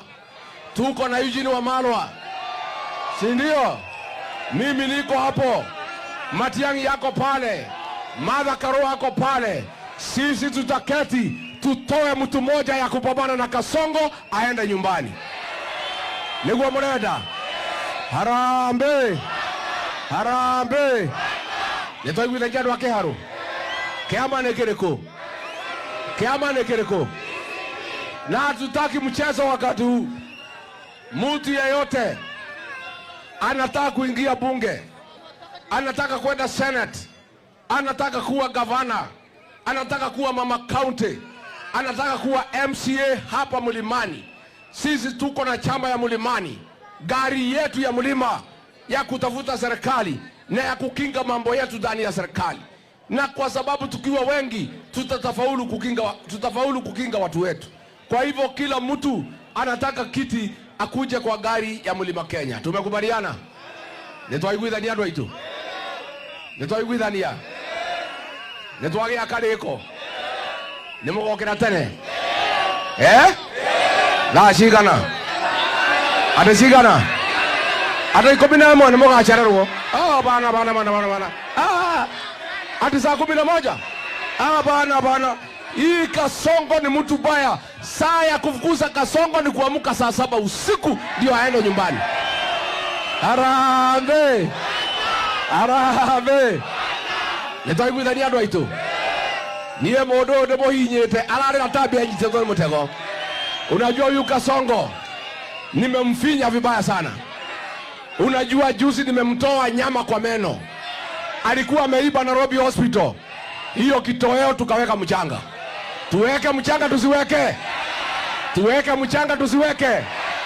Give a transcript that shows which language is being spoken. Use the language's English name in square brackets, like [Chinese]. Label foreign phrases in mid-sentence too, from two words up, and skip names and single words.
[Swahili] Tuko na Eugene Wamalwa. Si ndio? Mimi niko hapo. Matiang'i yako pale. Martha Karua yako pale. Sisi tutaketi tutoe mtu mmoja ya kupambana na Kasongo aende nyumbani. [Kikuyu] Niguo murenda. Harambe. Harambe. Nitoiguitha njandũ a Kĩharũ. Kĩama nĩ kĩrĩkũ? Kĩama nĩ kĩrĩkũ? [Swahili] Na hatutaki mchezo wakati huu. Mtu yeyote anataka kuingia bunge, anataka kwenda senate, anataka kuwa gavana, anataka kuwa mama county, anataka kuwa MCA hapa Mlimani. Sisi tuko na chama ya Mlimani. Gari yetu ya mlima ya kutafuta serikali na ya kukinga mambo yetu ndani ya serikali. Na kwa sababu tukiwa wengi tutafaulu kukinga watu wetu. Kwa hivyo kila mtu anataka kiti akuje kwa gari ya Mlima Kenya. Tumekubaliana? [Kikuyu] Nitwaiguithania andũ aitũ. Nitwaiguithania. Nitwagĩa karĩko. Nimũgokĩra tene. Na cigana. Andũ cigana. Andũ 11 nĩmũgacererwo. [Swahili] Bana. Ati saa 11? Bana. Hii Kasongo ni mtu baya. Saa ya kufukuza Kasongo ni kuamka saa 7 usiku ndio aende nyumbani. Harambe. Harambe. [Kikuyu] Nitwaiguithania andũ aitũ. Niye mũndũ ndĩmũhinyĩte ararĩra tabia nyitĩtwo nĩ mũtego. [Swahili] Unajua huyu Kasongo nimemfinya vibaya sana. Unajua juzi nimemtoa nyama kwa meno. Alikuwa ameiba Nairobi Hospital. Hiyo kitoweo tukaweka mchanga. Tuweke mchanga tusiweke? Tuweke mchanga tusiweke?